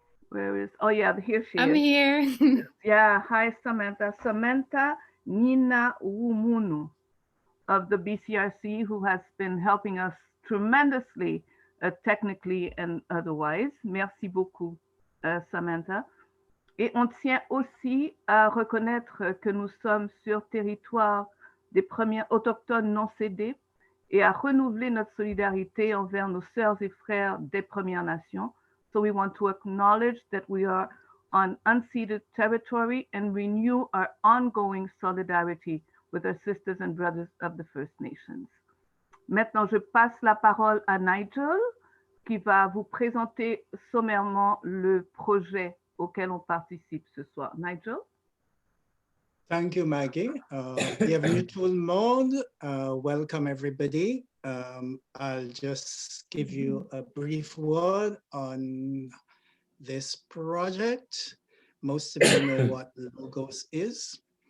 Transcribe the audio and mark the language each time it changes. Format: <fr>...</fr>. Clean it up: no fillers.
<en>Where is, oh yeah, here she I'm is. here. Yeah, hi Samantha. Samantha Nina Wumunu of the BCRC, who has been helping us tremendously, technically and otherwise.</en> <fr>Merci beaucoup, Samantha. Et on tient aussi à reconnaître que nous sommes sur territoire des premiers autochtones non cédés et à renouveler notre solidarité envers nos sœurs et frères des Premières Nations.</fr> <en>So we want to acknowledge that we are on unceded territory and renew our ongoing solidarity with our sisters and brothers of the First Nations.</en> <fr>Maintenant, je passe la parole à Nigel qui va vous présenter sommairement le projet auquel on participe ce soir. Nigel?</fr> <en>Thank you, Maggie.</en> <fr>Bienvenue tout le monde.</fr> <en>Welcome, everybody. I'll just give you a brief word on this project. Most of you know what Logos is.</en>